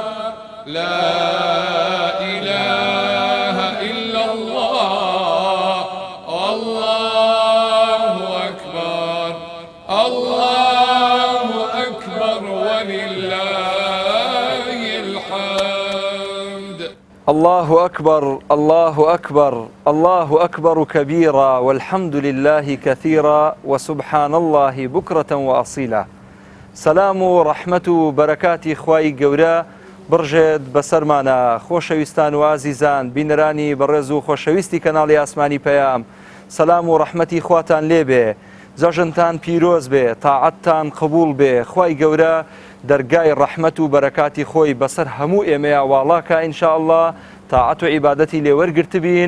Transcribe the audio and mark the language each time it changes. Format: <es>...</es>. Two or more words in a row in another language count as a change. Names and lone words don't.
<ar>لا إله إلا الله الله أكبر الله أكبر ولله الحمد. الله أكبر الله أكبر الله أكبر كبيرا والحمد لله كثيرا وسبحان الله بكرة وأصيلا. سلام و رحمة و</ar> <ckb>بركاتی خوای گەورە بڕژێت بەسەرمانە. خۆشەویستان و ئازیزان بینەرانی بەڕێز و خۆشەویستی کەناڵی ئاسمانی پەیام، سەلام و ڕەحمەتی خواتان لێبێ، جەژنتان پیرۆز بێ، تاعەتتان قبول بێ. خوای گەورە دەرگای ڕەحمەت و بەرەکاتی خۆی بەسەر هەموو ئێمەیە واڵاکە ئینشاءالله، تاعەت و عیبادەتی لێوەرگرت بین.</ckb>